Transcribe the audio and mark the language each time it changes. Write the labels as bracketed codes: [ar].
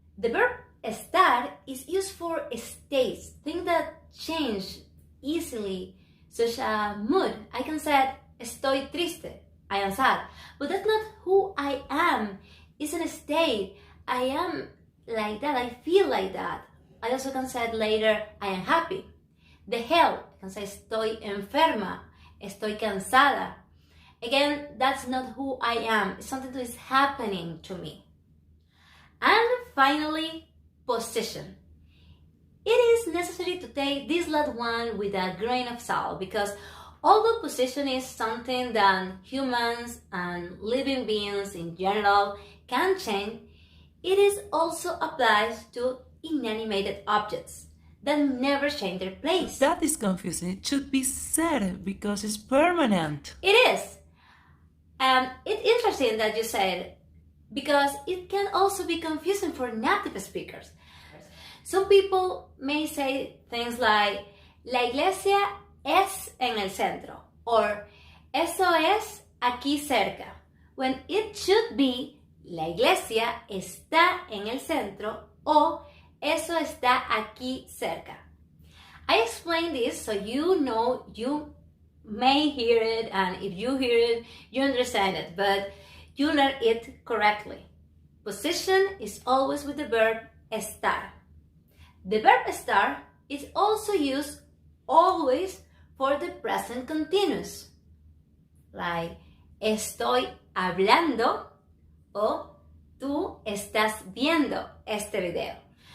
[en] The verb estar is used for states, things that change easily, such as mood. I can say, [es] estoy triste, [en] I am sad. But that's not who I am. It's a state. I am like that, I feel like that. I also can say later, I am happy. The hell, I can say [es] estoy enferma, estoy cansada. [en] Again, that's not who I am. It's something that is happening to me. And finally, position. It is necessary to take this last one with a grain of salt because although position is something that humans and living beings in general can change, it is also applies to inanimate objects that never change their place. That is confusing. It should be said because it's permanent. It is. And it's interesting that you said because it can also be confusing for native speakers. Some people may say things like [es] la iglesia es en el centro or eso es aquí cerca, [en] when it should be [es] la iglesia está en el centro o eso está aquí cerca. [en] I explain this so you know you may hear it, and if you hear it, you understand it, but you learn it correctly. Position is always with the verb estar. The verb estar is also used always for the present continuous, like [es] estoy hablando o tú estás viendo este video.